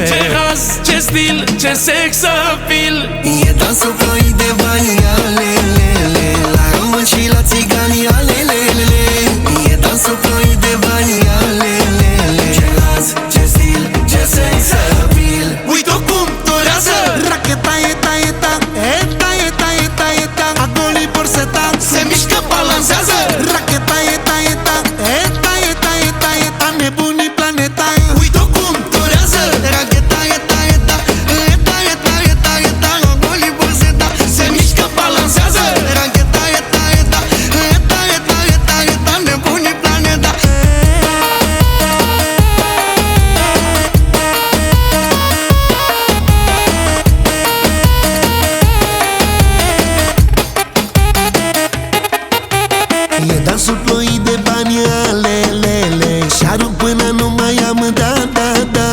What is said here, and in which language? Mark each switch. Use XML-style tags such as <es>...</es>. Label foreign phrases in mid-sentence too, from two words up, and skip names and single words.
<ro>Ce haz, ce stil, ce</ro> <en>sex appeal.</en> <ro>E dansul ploit de bani, alelele, la român și la țigani, alelele. E dansul ploit de bani, alelele. Ce haz, ce stil, ce</ro> <en>sex appeal.</en> <ro>Uite-o cum torează. Racheta, eta, eta, eta, eta, eta, eta, agoli borseta, Se mișcă, balansează. racheta, eta, eta, eta, eta, eta, eta, nebunii planeta. Uite-o cum torează. Racheta, eta, eta, eta, eta, eta, eta, agoli borseta, Se mișcă, balansează. racheta, eta, eta, eta, eta, eta, eta, nebunii planeta. E dansul ploit de bani, alelele, și arunc până nu mai am, da, da, da.</ro>